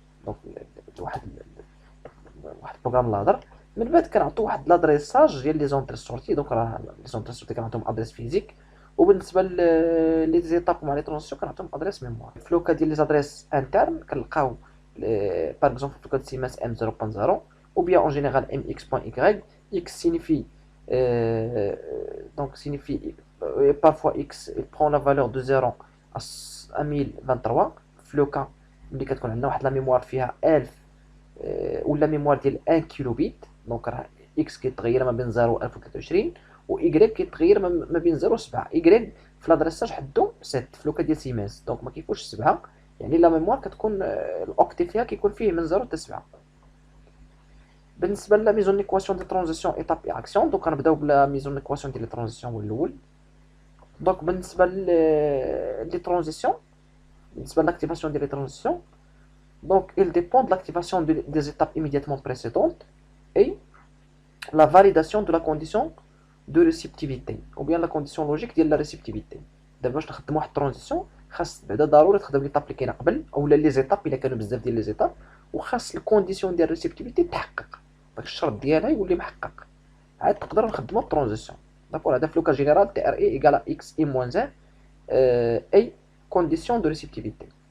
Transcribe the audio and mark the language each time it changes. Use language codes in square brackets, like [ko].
[ar] دونك واحد بروغرام لادر. من بعد كنعطيو واحد لادريساج ديال لي زونتري سورتي. دونك راه لي زونتري سورتي كنعطيهم ادريس فيزيك، وبالنسبه لي زيتاب مع لي ترانزيسيون كنعطيهم ادريس ميموار. في لوكا ديال لي زادريس انترن كنلقاو par exemple في le code CMS M0.0 [fr] ou bien en général [ar] MX.Y. [fr] X signifie parfois X il prend la valeur de 0 à 1023. [ar] في le cas ملي كتكون عندنا واحد لا ميموار فيها 1000 ولا ميموار ديال 1 كيلو بيت، دونك راه X كيتغير ما بين 0 و 1023 و Y كيتغير ما بين 0 و 7. Y في لادريساج حدو 7 في لوكا ديال CMS، دونك ما كيفوش 7، يعني لا ميموار كتكون الاوكتي فيها كيكون فيه من 0 حتى 7. بالنسبه لا ميزون ليكواسيون دي ترانزيسيون ايتاب اي اكسيون، دونك غنبداو بلا ميزون ليكواسيون ديال لي ترانزيسيون هو الاول. دونك بالنسبه لي ترانزيسيون، بالنسبه لاكتيفاسيون ديال لي ترانزيسيون، دونك [fr] il dépend de l'activation des étapes immédiatement précédentes et la validation de la condition de réceptivité ou bien la condition logique ديال la réceptivité. [ar] دابا باش نخدموا واحد الترانزيسيون خاص بعدا ضروري تخدم ليطاب اللي كاينه قبل اولا لي زيتاب الا كانوا بزاف ديال لي زيتاب، وخاص الكونديسيون ديال ريسيبتيفيتي تحقق، داك الشرط ديالها يولي محقق، عاد تقدر نخدموا الترانزيسيون. داكور هذا في لوكا جينيرال تي ار اي ايكال اكس اي موان زان اي كونديسيون دو ريسيبتيفيتي.